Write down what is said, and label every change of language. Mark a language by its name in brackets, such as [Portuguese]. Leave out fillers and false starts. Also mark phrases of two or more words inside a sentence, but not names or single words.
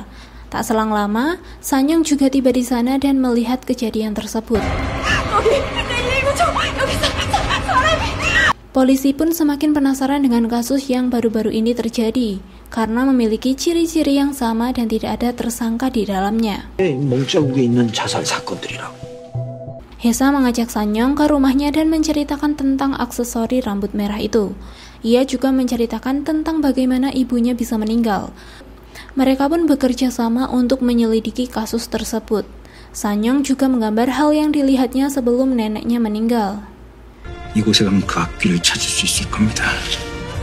[Indonesian] Tak selang lama, Sanyong juga tiba di sana dan melihat kejadian tersebut. Polisi pun semakin penasaran dengan kasus yang baru-baru ini terjadi karena memiliki ciri-ciri yang sama dan tidak ada tersangka di dalamnya. [Korean] 몽자국에 있는 자살 사건들이라고. [Indonesian] Haesang mengajak Sanyong ke rumahnya dan menceritakan tentang aksesori rambut merah itu. Ia juga menceritakan tentang bagaimana ibunya bisa meninggal. Mereka pun bekerja sama untuk menyelidiki kasus tersebut. Sanyong juga menggambar hal yang dilihatnya sebelum neneknya meninggal. [Korean] 이곳에 가면 그 앞길을 찾을 수 있을 겁니다.